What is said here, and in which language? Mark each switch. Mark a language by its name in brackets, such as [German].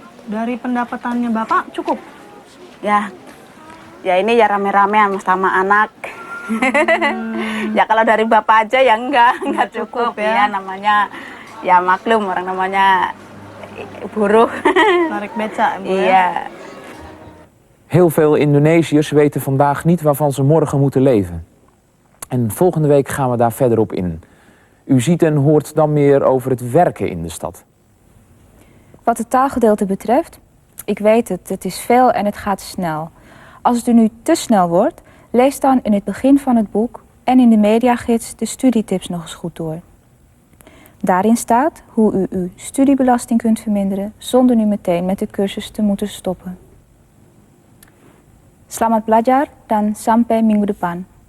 [Indonesian] Dari pendapatannya Bapak cukup? Ya. Ya ini ya rame-rame sama anak. Ya kalau dari bapak aja ya enggak cukup ya. ya namanya ya maklum orang namanya buruh. Narik beca Bu ya? Iya. [Dutch] Heel veel Indonesiërs weten vandaag niet waarvan ze morgen moeten leven. En volgende week gaan we daar verder op in. U ziet en hoort dan meer over het werken in de stad. Wat het taalgedeelte betreft, ik weet het, het is veel en het gaat snel. Als het u nu te snel wordt, lees dan in het begin van het boek en in de mediagids de studietips nog eens goed door. Daarin staat hoe u uw studiebelasting kunt verminderen zonder nu meteen met de cursus te moeten stoppen. [Indonesian] Selamat belajar dan sampai minggu depan.